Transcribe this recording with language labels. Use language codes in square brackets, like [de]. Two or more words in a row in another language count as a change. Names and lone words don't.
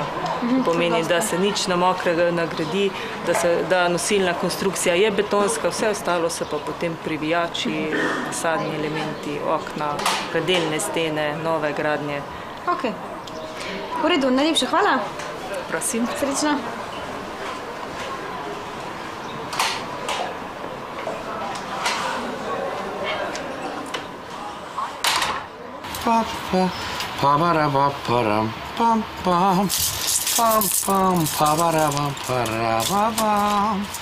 [sl] To pomeni, da se nič na mokrega nagradi, da nosilna konstrukcija je betonska, vse ostalo so pa potem privijači, fasadni elementi, okna, predelne stene, nove gradnje. Ok. V redu, najlepša hvala. Prosim. Srečno. Pa-ba-ra-ba-pa-ram, pam-pam, pam-pam, pa-ba-ra-ba-pa-ra-ba-bam,